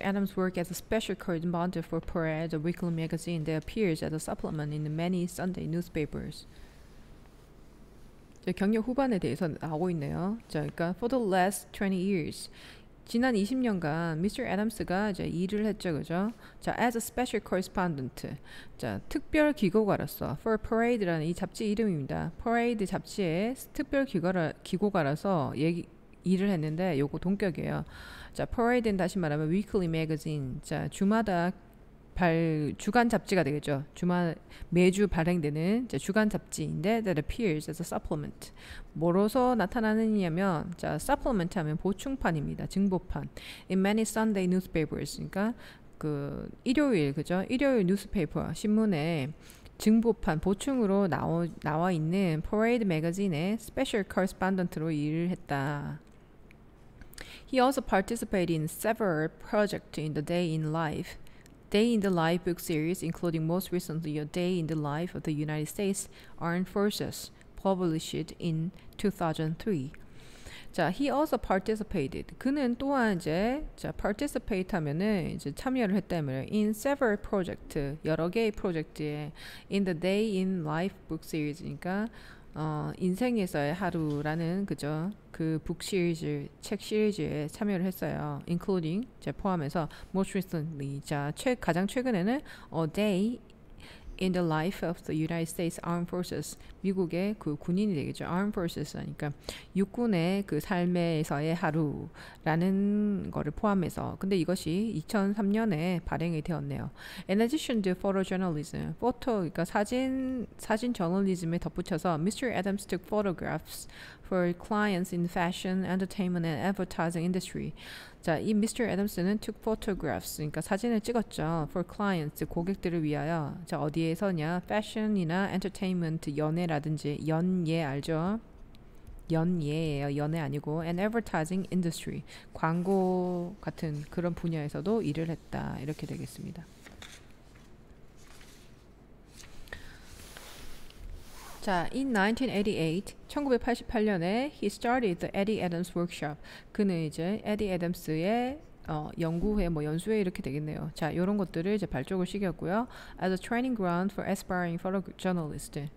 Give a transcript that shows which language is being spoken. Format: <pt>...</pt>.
<en>Adams worked as a special correspondent for Parade, a weekly magazine that appears as a supplement in many Sunday newspapers.</en> <ko>경력 후반에 대해서 나오고 있네요. 자, 그러니까</ko> <en>for the last 20 years.</en> <ko>지난 20년간 미스터 애덤스가 이제 일을 했죠, 그죠? 자,</ko> <en>as a special correspondent,</en> <ko>자, 특별 기고가로서 for Parade라는 이 잡지 이름입니다. Parade 잡지의 특별 기고가로서 일을 했는데 요거 동격이에요. 자, Parade는 다시 말하면</ko> <en>weekly magazine,</en> <ko>자, 주마다 주간 잡지가 되겠죠. 매주 발행되는 주간 잡지인데</ko> <en>that appears as a supplement.</en> <ko>뭐로서 나타나느냐면 자, supplement 하면 보충판입니다. 증보판.</ko> <en>In many Sunday newspapers.</en> <ko>그러니까 그 일요일 그죠? 일요일 뉴스페이퍼 신문에 증보판 보충으로 나와 있는 Parade magazine의</ko> <en>special correspondent</en> <ko>로 일을 했다.</ko> <en>He also participated in several projects in the Day in the Life book series, including most recently A Day in the Life of the United States Armed Forces, published in 2003. 자, he also participated.</en> <ko>그는 또한 이제 participate 하면은 이제 참여를 했다면</ko> <en>in several project,</en> <ko>여러 개의 프로젝트에</ko> <en>in the Day in Life book series</en> <ko>니까 인생에서의 하루라는 그죠? 그 북 시리즈, 책 시리즈에 참여를 했어요. including 포함해서</ko> <en>most recently</en> <ko>자, 가장 최근에는 A Day in the Life of the United States Armed Forces 미국의 그 군인이 되겠죠. Armed Forces 하니까 육군의 그 삶에서의 하루라는 거를 포함해서 근데 이것이 2003년에 발행이 되었네요.</ko> <en>In addition to photojournalism,</en> <ko>그러니까 사진 저널리즘에 덧붙여서 Mr.</ko> <en>Adams took photographs for clients in fashion, entertainment, and advertising industry.</en> <ko>자, 이 Mr. Adams는</ko> <en>took photographs,</en> <ko>그러니까 사진을 찍었죠.</ko> <en>For clients,</en> <ko>고객들을 위하여. 자, 어디에서냐? fashion이나 entertainment, 연예라든지 연예 알죠? 연예예요. 연예 아니고</ko> <en>and advertising industry,</en> <ko>광고 같은 그런 분야에서도 일을 했다. 이렇게 되겠습니다.</ko> <en>자, in 1988년에 he started the Eddie Adams workshop.</en> <ko>그는 이제 에디 애덤스의 연구회, 뭐 연수회 이렇게 되겠네요. 자, 이런 것들을 이제 발족을 시켰고요.</ko> <en>As a training ground for aspiring photojournalists.</en>